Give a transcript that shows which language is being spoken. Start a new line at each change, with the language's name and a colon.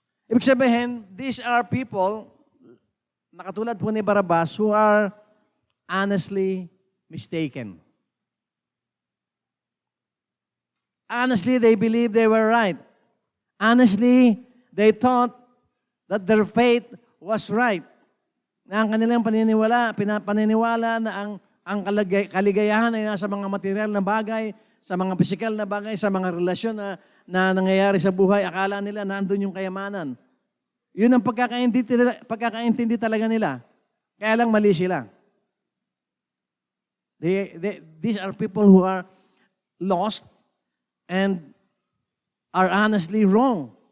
Filipino: Ibig sabihin,
English: these are people,
Filipino: nakatulad po ni Barabas,
English: who are honestly mistaken. Honestly, they believe they were right. Honestly, they thought that their faith was right.
Filipino: Na ang kanilang paniniwala na ang kaligayahan ay nasa mga material na bagay, sa mga pisikal na bagay, sa mga relasyon na nangyayari sa buhay. Akala nila nandun yung kayamanan. Yun ang pagkakaintindi talaga nila. Kaya lang mali sila.
English: These are people who are lost and are honestly wrong.